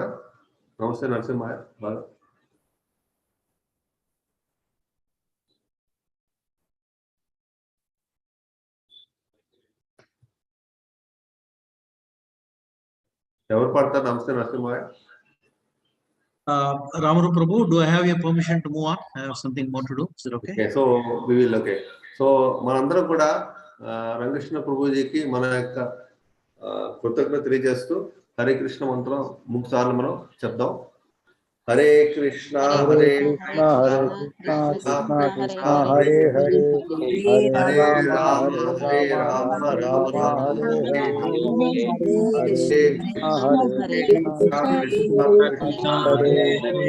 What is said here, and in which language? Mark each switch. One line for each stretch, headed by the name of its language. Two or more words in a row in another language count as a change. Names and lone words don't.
Telugu: నమస్తే నరసింహయ్య బాగా. ఎవరు పాడతారు నమస్తే నరసింహయ్య?
English: Ramaru Prabhu, do I have your permission to move on? I have something more to do. Is it okay? Okay, so we will. Okay, so
Telugu: మనందరం కూడా రంగకృష్ణ ప్రభుజీకి మన యొక్క కృతజ్ఞత తెలియజేస్తూ హరే కృష్ణ మంత్రం 3 సార్లు మనం చెప్దాం.
Sanskrit: Hare Krishna, Hare Krishna, Hare Krishna, Krishna Krishna, Hare Hare, Hare Rama, Hare Rama, Rama Hare Hare, Hare Krishna, Hare Krishna, Krishna Krishna, Hare Hare,